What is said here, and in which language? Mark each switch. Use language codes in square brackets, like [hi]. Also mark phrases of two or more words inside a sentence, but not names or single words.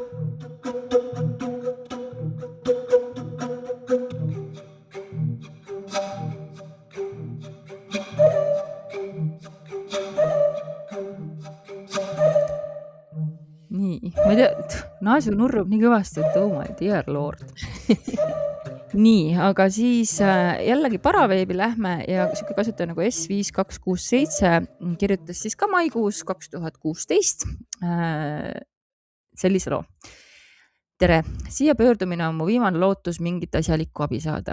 [et] Nii, ma ei tea, Naasu nurrub nii kõvasti, et [en] oh my dear lord. [et] Nii, aga siis jällegi Paraveebi lähme ja siuke kasutaja nagu S5267 kirjutas siis ka maikuus 2016 sellise loo. Tere, siia pöördumine on mu viimane lootus mingit asjalikku abi saada.